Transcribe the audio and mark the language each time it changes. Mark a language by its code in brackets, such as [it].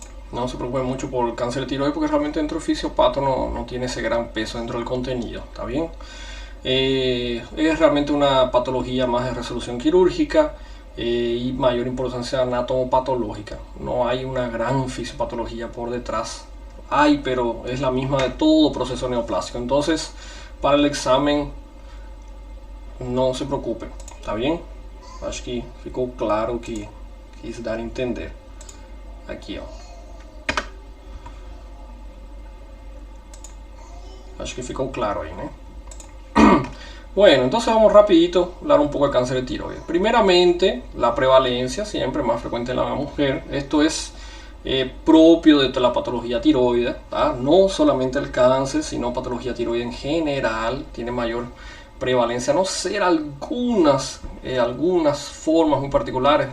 [es] No se preocupen mucho por el cáncer de tiroides porque realmente dentro del fisiopato no tiene ese gran peso dentro del contenido, ¿está bien? Es realmente una patología más de resolución quirúrgica y mayor importancia anatomopatológica. No hay una gran fisiopatología por detrás. Hay, pero es la misma de todo proceso neoplásico. Entonces, para el examen, [pt] não se preocupem, tá bem? Acho que ficou claro o que quis dar a entender. Aqui, ó. Acho que ficou claro aí, né? [es] Bueno, entonces vamos rapidito a hablar un poco de cáncer de tiroides. Primeramente, la prevalencia, siempre más frecuente en la mujer. Esto es propio de la patología tiroide, ¿tá? No solamente el cáncer, sino patología tiroide en general tiene mayor prevalencia, a no ser algunas formas muy particulares.